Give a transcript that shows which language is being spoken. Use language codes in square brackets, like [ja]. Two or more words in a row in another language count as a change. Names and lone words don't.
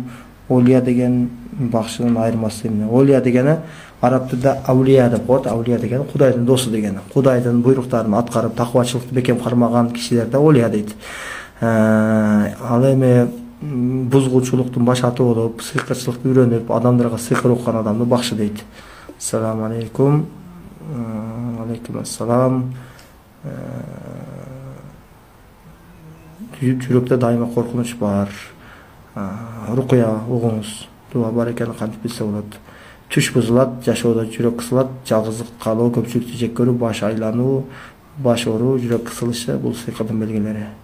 [ky] Олия деген бакшынын айырмасы эмне? Олия дегени араб тилинде аулия деп коет. Аулия дегени Кудайдын досу дегени. Кудайдын буйруктарын аткарып, таквачылыкты бекем кармаган кишилерди олия дейт. Ал эми бузгуучулуктун баш аты болуп, сыйкырчылыкты үйрөнүп, адамдарга сыйкыр окуган адамды бакшы дейт. [ar] السلام عليكم. عليكم السلام. [ky] Жүрөктө дайыма коркунуч бар. Рукуя угуңуз. Дуа бар экени кантип билсе болот. Түш бузулат, жашоодо жүрөк кысылат, жалгыздык калуу, көпчүлүктү жек көрүү, баш айлануу, баш ооруу, жүрөк кысылышы бул сыйкырдын белгилери.